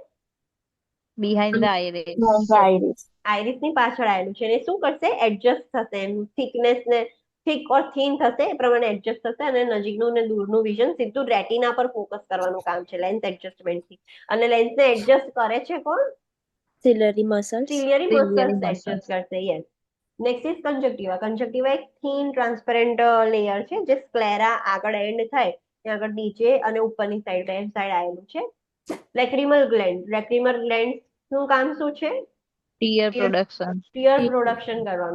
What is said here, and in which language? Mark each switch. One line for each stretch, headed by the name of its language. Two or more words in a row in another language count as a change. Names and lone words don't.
English: Behind the iris. Iris.
Gujarati: આઈરિસ ની પાછળ આવેલું છે. અને શું કરશે? એડજસ્ટ થશે, એનું થિકનેસ ને
English: thick or thin
Gujarati: થશે એ પ્રમાણે એડજસ્ટ થશે અને નજીકનું ને દૂરનું વિઝન સીધું રેટિના પર ફોકસ કરવાનું કામ છે લેન્સ એડજસ્ટમેન્ટથી. અને લેન્સને એડજસ્ટ કરે છે કોણ?
English: Ciliary muscles. સિલિયરી Ciliary મસલ્સ muscles. એડજસ્ટ કરશે. Yes. Next is conjunctiva.
Gujarati: કંજક્ટિવા એક
English: thin transparent layer
Gujarati: છે જે સ્ક્લેરા આગળ એન્ડ થાય ત્યાં આગળ નીચે અને ઉપરની સાઈડ બે સાઈડ આવેલું છે.
English: lacrimal gland. lacrimal gland
Gujarati: નું કામ શું છે?
English: Tear production. tear production
Gujarati: કરવાનું.